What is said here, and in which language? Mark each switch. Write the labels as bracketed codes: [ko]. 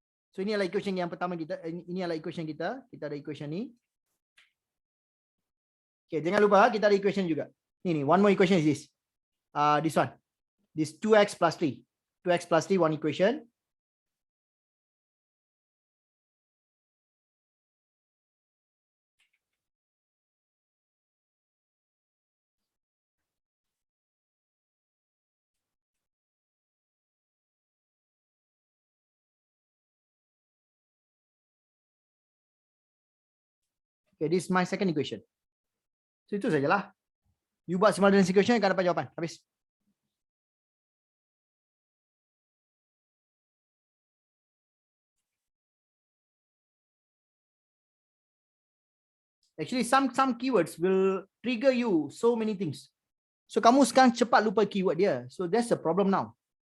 [ms] So, ini adalah equation yang pertama kita. Ini adalah equation kita. Kita ada equation ni. Okay, jangan lupa kita ada equation juga. [en] Ini, one more equation is this. This one. This 2x plus 3. 2x plus 3, one equation. Okay, this is my second equation. So, itu sajalah. You buat simultaneous equation, [ms] akan dapat jawapan. [en] Habis. Actually, some keywords will trigger you so many things. [ms] So, kamu sekarang cepat lupa keyword dia. [en] So, that's the problem now.